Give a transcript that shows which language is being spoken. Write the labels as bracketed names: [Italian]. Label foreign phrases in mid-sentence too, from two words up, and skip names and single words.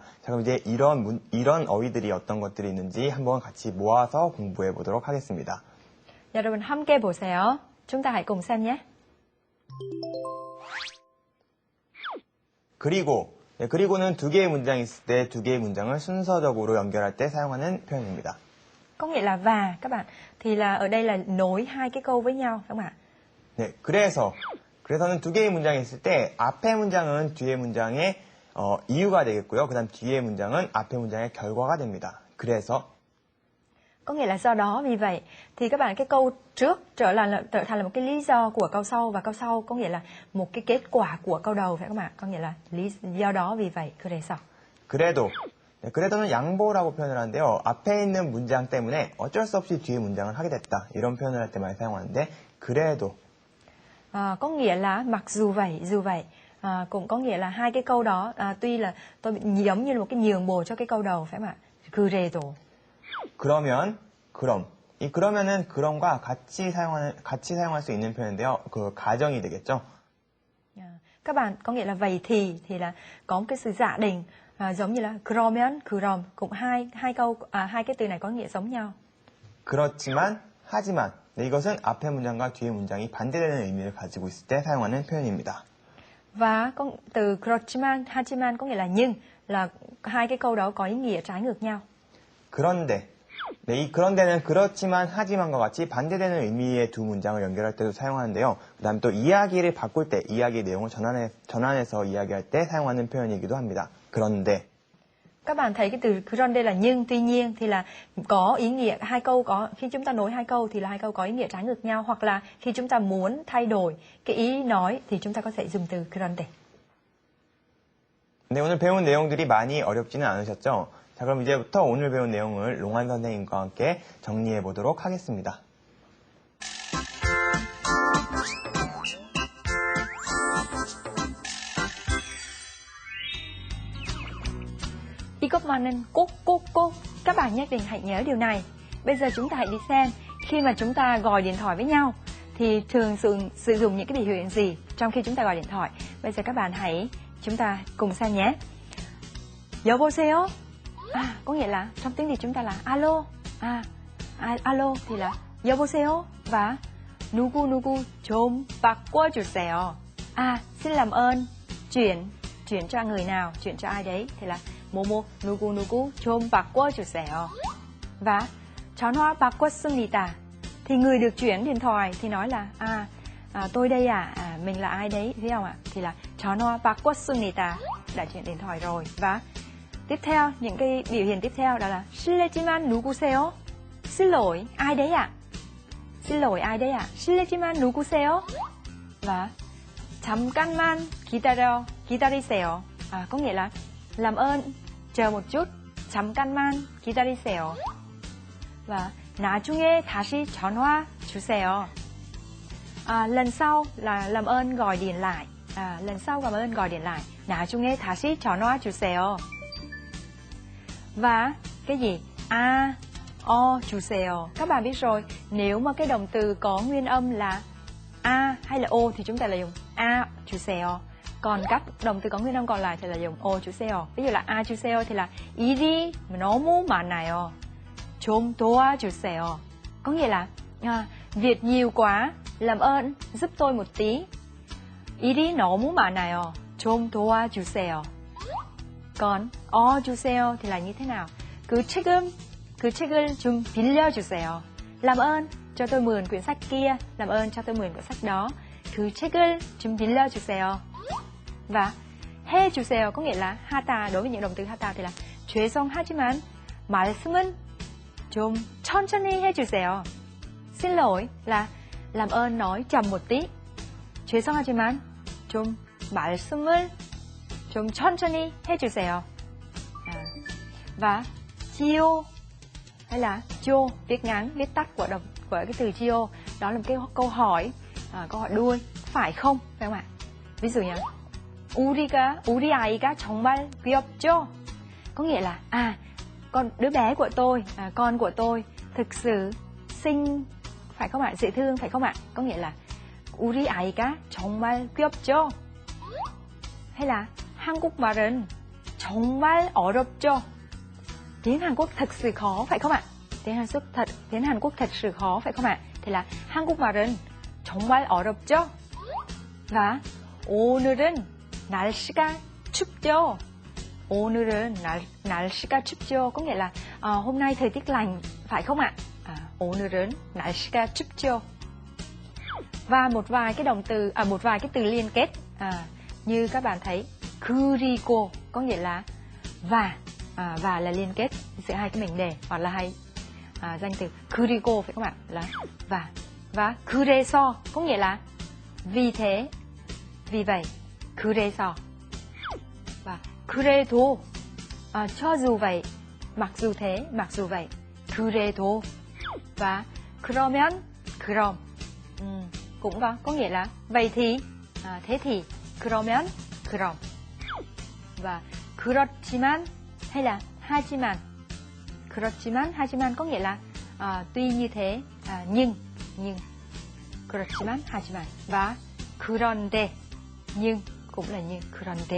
[Korean] 자, 그럼 이제 이런 어휘들이 어떤 것들이 있는지 한번 같이 모아서 공부해 보도록 하겠습니다. 여러분 함께 보세요. [Vietnamese] chúng ta hãy cùng xem nhé. [Korean] 그리고는 두 개의 문장이 있을 때 두 개의 문장을 순서적으로 연결할 때 사용하는 표현입니다. [Vietnamese] Có nghĩa là và các bạn, thì là ở đây là nối hai cái câu với nhau phải không ạ? [Korean] 네, 그래서는 두 개의 문장이 있을 때 앞에 문장은 뒤에 문장의 이유가 되겠고요. 그다음 뒤에 문장은 앞에 문장의 결과가 됩니다. 그래서 [Vietnamese] Có nghĩa là do đó, vì vậy thì các bạn cái câu trước trở thành là một cái lý do của câu sau, và câu sau có nghĩa là một cái kết quả của câu đầu phải không ạ? Có nghĩa là do đó, vì vậy. [Korean] 그래서. 그래도는 양보라고 표현을 하는데요. 앞에 있는 문장 때문에 어쩔 수 없이 뒤에 문장을 하게 됐다. 이런 표현을 할 때 많이 사용하는데 그래도. [Vietnamese] có nghĩa là mặc dù vậy. Cũng có nghĩa là hai cái câu đó tuy là tôi giống như là một cái nhường bồ cho cái câu đầu phải không ạ? [Korean] 그래도. 그럼 이 그러면은 그럼과 같이 사용할 수 있는 표현인데요. 그 가정이 되겠죠. [Vietnamese] Các bạn có nghĩa là vậy thì là có một cái sự giả định giống như là [Korean] 그러면 그럼, [Vietnamese] cũng hai cái từ này có nghĩa giống nhau. [Korean] 그렇지만, 하지만. 네, 이것은 앞에 문장과 뒤에 문장이 반대되는 의미를 가지고 있을 때 사용하는 표현입니다. [Vietnamese] Và từ [Korean] 그렇지만, 하지만 [Vietnamese] có nghĩa là nhưng, là hai cái câu đó có ý nghĩa trái ngược nhau. [Korean] 그런데. 네, 이 그런데는 그렇지만, 하지만과 같이 반대되는 의미의 두 문장을 연결할 때도 사용하는데요. 그 다음에 또 이야기를 바꿀 때, 이야기 내용을 전환해서 이야기할 때 사용하는 표현이기도 합니다. 그런데. [Vietnamese] Các bạn thấy cái từ 그런데 là nhưng, tuy nhiên thì là có ý nghĩa, hai câu có, khi chúng ta nối hai câu thì là hai câu có ý nghĩa trái ngược nhau, hoặc là khi chúng ta muốn thay đổi cái ý nói thì chúng ta có thể dùng từ 그런데. [Korean] 네, 오늘 배운 내용들이 많이 어렵지는 않으셨죠? 자, 그럼 이제부터 오늘 배운 내용을 롱한 선생님과 함께 정리해 보도록 하겠습니다. 이것 많은 꼭. [Vietnamese] Các bạn nhất định hãy nhớ điều này. Bây giờ chúng ta hãy đi xem khi mà chúng ta gọi điện thoại với nhau thì thường sử dụng những cái biểu hiện gì trong khi chúng ta gọi điện thoại. Bây giờ các bạn chúng ta cùng xem nhé. [Korean] 여보세요? [Vietnamese] Có nghĩa là trong tiếng Việt chúng ta là alo. Alo thì là 여보세요 và [Korean] 누구 좀 바꿔주세요. [Vietnamese] Xin làm ơn chuyển cho người nào, chuyển cho ai đấy thì là [Korean] 뭐뭐 누구 좀 바꿔주세요. Và 전화 바꿨습니다. [Vietnamese] Thì người được chuyển điện thoại thì nói là tôi đây mình là ai đấy, thấy không ạ? Thì là [Korean] 전화 바꿨습니다, [Vietnamese] đã chuyển điện thoại rồi. Và tiếp theo, những cái biểu hiện tiếp theo đó là [Korean] 실례지만 누구세요? [Vietnamese] Xin lỗi, ai đấy ạ? Xin lỗi, ai đấy ạ? [Korean] 실례지만 누구세요? Và 잠깐만 기다리세요. [Vietnamese] Có nghĩa là làm ơn chờ một chút. [Korean] 잠깐만 기다리세요. Và 나중에 다시 전화 주세요. [Vietnamese] Lần sau là làm ơn gọi điện lại. Lần sau làm ơn gọi điện lại. [Korean] 나중에 다시 전화 주세요. [Vietnamese] Và cái gì? 주세요. Các bạn biết rồi, nếu mà cái động từ có nguyên âm là hay là o thì chúng ta là dùng 주세요. Còn các động từ có nguyên âm còn lại thì là dùng 주세요. Ví dụ là 주세요 thì là [Korean] 일이 너무 많아요. 좀 도와주세요. [Vietnamese] Có nghĩa là việc nhiều quá, làm ơn giúp tôi một tí. [Korean] 일이 너무 많아요. 좀 도와주세요. [Vietnamese] Còn 주세요 thì là như thế nào? [Korean] 그 책을 좀 빌려주세요. [Vietnamese] Làm ơn cho tôi mượn quyển sách kia, làm ơn cho tôi mượn quyển sách đó. [Korean] 그 책을 좀 빌려주세요. [Vietnamese] Và 해주세요 có nghĩa là 하다. Đối với những động từ 하다 thì là [Korean] 죄송하지만 말씀은 좀 천천히 해주세요. [Vietnamese] Xin lỗi là làm ơn nói chậm một tí. [Korean] 죄송하지만 좀 말씀을 좀 천천히 해주세요. [Vietnamese] Và chiêu hay là chiêu, viết ngắn, viết tắt của cái từ chiêu, đó là một cái câu hỏi đuôi, phải không, phải không ạ? Ví dụ như [Korean] 우리 아이가 정말 귀엽죠? [Vietnamese] Có nghĩa là đứa bé của tôi, con của tôi thực sự xinh, phải không ạ? Dễ thương, phải không ạ? Có nghĩa là [Korean] 우리 아이가 정말 귀엽죠? [Vietnamese] Hay là [Korean] 한국말은 정말 어렵죠? [Vietnamese] Tiếng Hàn Quốc thật sự khó, phải không ạ? Tiếng Hàn Quốc thật sự khó, phải không ạ? Thì là [Korean] 한국말은 정말 어렵죠? Và 오늘은 날씨가 춥죠? 오늘은 날씨가 춥죠? [Vietnamese] Có nghĩa là hôm nay thời tiết lạnh, phải không ạ? [Korean] 오늘은 날씨가 춥죠? [Vietnamese] Và một vài cái từ liên kết như các bạn thấy 그리고 có nghĩa là và là liên kết giữa hai cái mệnh đề hoặc là hai danh từ. 그리고 phải không ạ? Là và 그래서 có nghĩa là vì thế, vì vậy. 그래서 và 그래도 cho dù vậy, mặc dù thế, mặc dù vậy. 그래도 và [Korean] 그러면 그럼 [Vietnamese] cũng có nghĩa là vậy thì, thế thì. [Korean] 그러면 그럼 và 그렇지만 [Vietnamese] hay là [Korean] 하지만. 그렇지만 하지만 [Vietnamese] có nghĩa là tuy như thế, nhưng [Korean] 그렇지만 하지만 [Vietnamese] và 그런데 nhưng cũng là như 그런데.